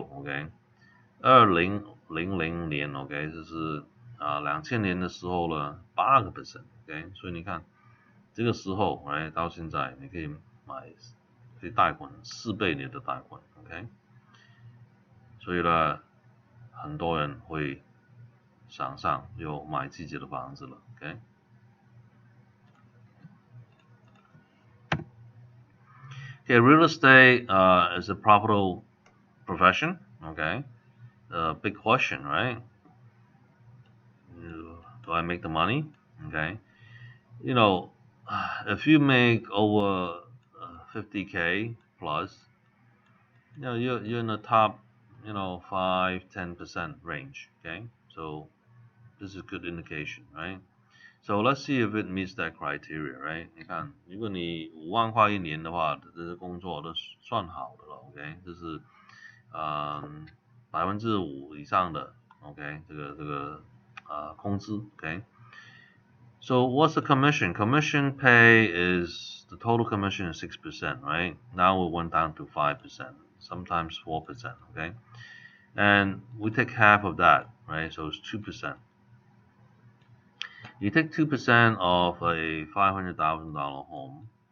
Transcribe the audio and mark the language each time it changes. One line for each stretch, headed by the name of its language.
Chinese: OK，2000年 OK 就是2000年的时候呢8%。 OK，所以你看这个时候到现在你可以可以贷款4倍你的贷款。 OK，所以呢很多人会想上有买自己的房子了。
English: OK， Okay, real estate is a profitable profession. Okay, big question, right? Do I make the money? Okay, you know, if you make over 50K plus, you're in the top, 5-10% range. Okay, so this is a good indication, right? So let's see if it meets that criteria, right?
Chinese: 你看，如果你5万块一年的话，这些工作都算好的了。 OK， 这是5%以上的 OK 这个工资。 OK。
English: So what's the commission? Commission pay is the total commission is 6%, right? Now it went down to 5%, sometimes 4%. Okay, and we take half of that, right? So it's 2%. You take 2% of a $500,000 home.